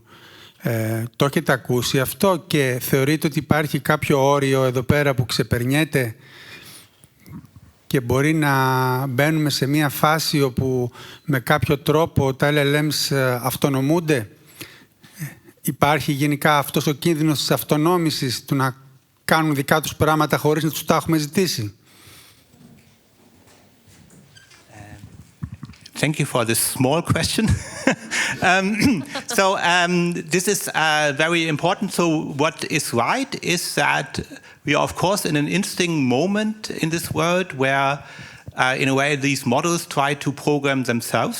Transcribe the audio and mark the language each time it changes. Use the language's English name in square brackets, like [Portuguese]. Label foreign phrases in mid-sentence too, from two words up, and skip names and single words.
[Greek] Το έχετε ακούσει αυτό και θεωρείτε ότι υπάρχει κάποιο όριο εδώ πέρα που ξεπερνιέται και μπορεί να μπαίνουμε σε μια φάση όπου με κάποιο τρόπο τα LLMs αυτονομούνται? Υπάρχει γενικά αυτός ο κίνδυνος της αυτονόμησης, του να κάνουν δικά τους πράγματα χωρίς να τους τα έχουμε ζητήσει? [English] Thank you for this small question. This is very important. So what is right is that we are, of course, in an interesting moment in this world where, in a way, these models try to program themselves.